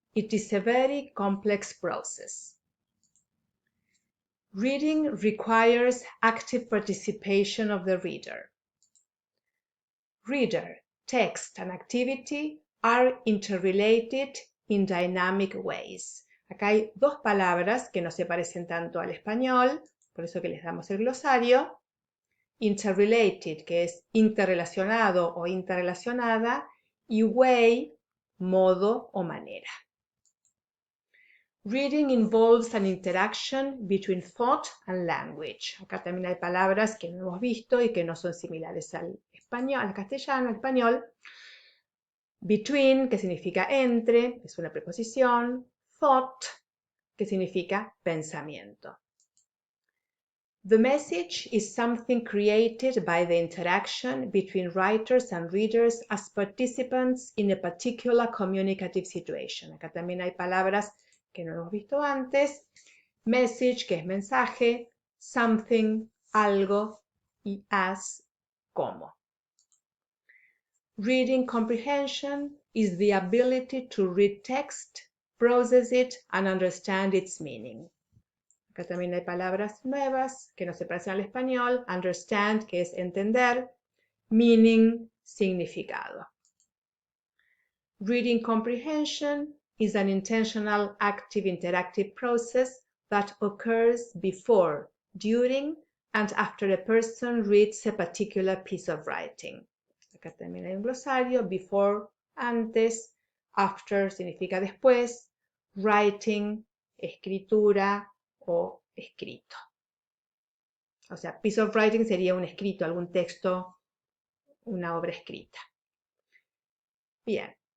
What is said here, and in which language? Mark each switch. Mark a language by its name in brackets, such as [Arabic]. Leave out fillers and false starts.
[English] It is a very complex process. Reading requires active participation of the reader. Reader, text, and activity are interrelated in dynamic ways. [Spanish] Acá hay dos palabras que no se parecen tanto al español, por eso que les damos el glosario. [English] Interrelated, [Spanish] que es interrelacionado o interrelacionada, y [English] way, [Spanish] modo o manera. [English] Reading involves an interaction between thought and language. [Spanish] Acá también hay palabras que no hemos visto y que no son similares al español, al castellano, al español. [English] Between, [Spanish] que significa entre, es una preposición. [English] Thought, [Spanish] que significa pensamiento. [English] The message is something created by the interaction between writers and readers as participants in a particular communicative situation. [Spanish] Acá también hay palabras que no hemos visto antes. [English] Message, [Spanish] que es mensaje. [English] Something, [Spanish] algo. Y [English] as, [Spanish] como. [English] Reading comprehension is the ability to read text, process it, and understand its meaning. [Spanish] Acá también hay palabras nuevas que no se parecen al español. [English] Understand, [Spanish] que es entender. [English] Meaning, [Spanish] significado. [English] Reading comprehension is an intentional, active, interactive process that occurs before, during, and after a person reads a particular piece of writing. [Spanish] Acá también hay un glosario. [English] Before, [Spanish] antes. [English] After [Spanish] significa después. [English] Writing, [Spanish] escritura o escrito. O sea, [English] piece of writing [Spanish] sería un escrito, algún texto, una obra escrita. Bien.